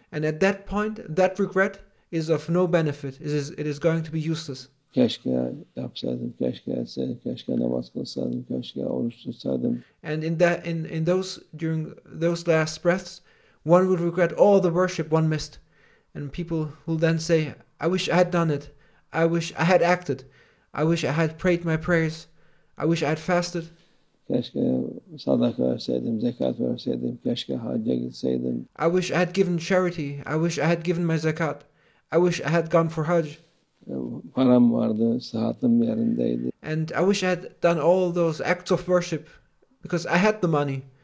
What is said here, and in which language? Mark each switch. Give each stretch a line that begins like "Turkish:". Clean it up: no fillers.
English: And at that point, that regret is of no benefit. It is going to be useless.
Turkish: Keşke yapsaydım, keşke etseydim, keşke namaz kılsaydım, keşke oruç tutsaydım.
English: And during those last breaths, one would regret all the worship one missed. And people will then say, I wish I had done it. I wish I had acted. I wish I had prayed my prayers. I wish I had fasted.
Turkish: Keşke sadaka verseydim, zekat verseydim, keşke hacca gitseydim.
English: I wish I had given charity. I wish I had given my zakat. I wish I had gone for Hajj.
Turkish: Param vardı, sıhhatim yerindeydi.
English: And I wish I had done all those acts of worship because I had the money.